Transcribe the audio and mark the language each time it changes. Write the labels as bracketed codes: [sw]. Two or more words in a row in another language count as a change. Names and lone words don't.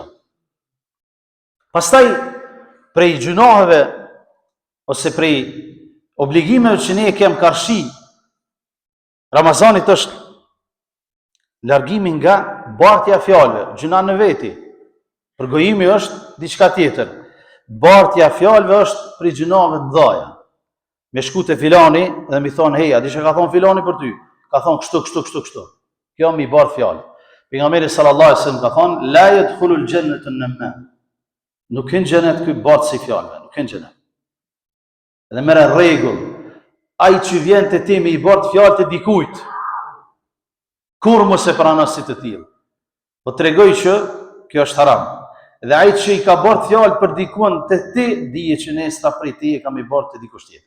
[sq] Pastaj prej gjunoheve ose prej obligimeve që ne kem karshi, Ramazanit është largimi nga bartja fjalëve, gjuna në veti. Përgojimi është diçka tjetër. Bartja fjalëve është prej gjunave të mëdha. Me shku te filani dhe mi thon, "Hey, a di çka ka thon filani për ty?" Ka thon kështu. Kjo mi bart fjalë. Pejgamberi [ar] صلى الله عليه وسلم [sq] ka thon, [ar] "لا يدخل الجنة النمام." [sq] Nuk hyn xhenet ky bart si fjalëve, nuk hyn xhenet. Dhe merë rregull, ai që vjen te ti me i bart fjalë të dikujt, kur mos e pranon si të tillë. Po tregoj që kjo është haram. Dhe ai që i ka bart fjalë për dikun te ti, dije që nesër prej ti e kam i bart te dikush tjetër.